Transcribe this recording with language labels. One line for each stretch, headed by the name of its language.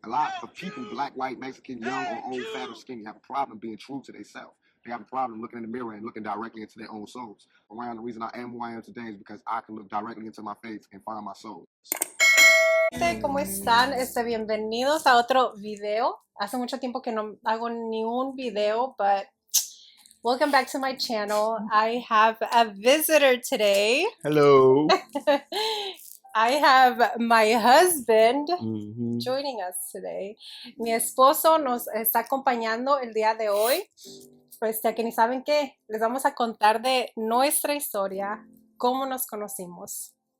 English: A lot of people, black, white, Mexican, young or old, fat or skinny, have a problem being true to themselves. They have a problem looking in the mirror and looking directly into their own souls. Around the reason I am who I am today is because I can look directly into my face and find my soul.
Spanish: ¿Cómo están? Bienvenidos a otro video. Hace mucho tiempo que no hago ni un video,
English: but welcome back to my channel. I have a visitor today. Hello. I have my husband joining us today.
Spanish: Mi esposo nos está acompañando el día de hoy. Pues que ni saben qué, les vamos a contar de nuestra historia, cómo nos conocimos.